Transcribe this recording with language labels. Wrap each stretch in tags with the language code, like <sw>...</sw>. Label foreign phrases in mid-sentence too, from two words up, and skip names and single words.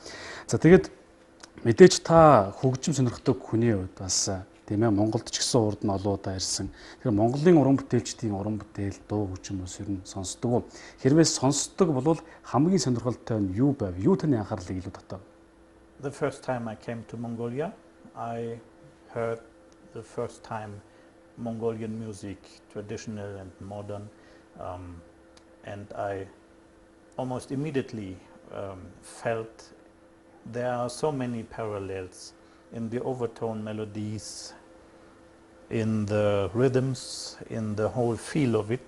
<mn>За тэгээд мэдээж та хөгжим сонирхдаг хүний хувьд бас тийм ээ Монголд ч гэсэн урд нь олоодаа ирсэн. Тэгэхээр Монголын уран бүтээлчдийн уран бүтээл дуу хөгжим бас ер нь сонсдог. Хэрвээ сонсдог бол хамгийн сонирхолтой нь юу байв? Юу таны анхаарлыг илүү татав?</mn> <en>The first time I came to Mongolia, I heard the first time Mongolian music, traditional and modern, and I almost immediately felt there are so many parallels in the overtone melodies, in the rhythms, in the whole feel of it.</en>